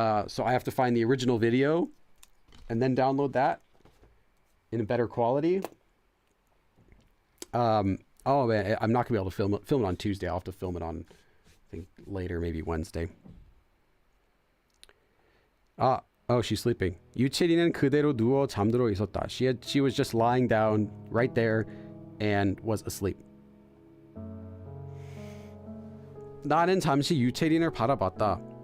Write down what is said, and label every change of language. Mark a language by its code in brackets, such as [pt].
[en] So I have to find the original video and then download that in a better quality. Oh man, I'm not gonna be able to film it on Tuesday. I'll have to film it on, I think later, maybe Wednesday. Oh, she's sleeping. [ko] 유채리는 그대로 누워 잠들어 있었다. [en] She was just lying down right there and was asleep. [ko] 나는 잠시 유채린을 바라봤다.